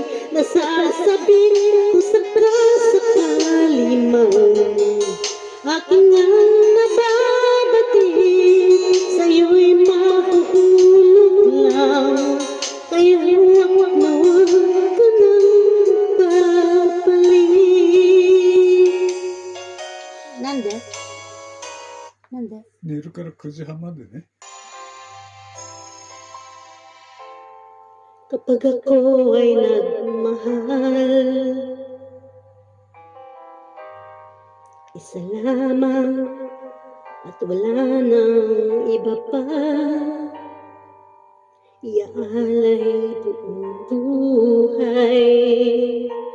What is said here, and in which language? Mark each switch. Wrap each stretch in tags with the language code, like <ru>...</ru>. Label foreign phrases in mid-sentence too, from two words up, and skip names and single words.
<tl>Nasasabi ko sakali man aking ang nababatid, sa'yo'y mahuhulog lang. Kaya huwag na huwag ka nang babalik.</tl> <ja>なんで寝るから9時半までね。</ja> <tl>Kapag ako ay nagmahal, isa lamang at wala nang iba pa, iaalay buong buhay.</tl>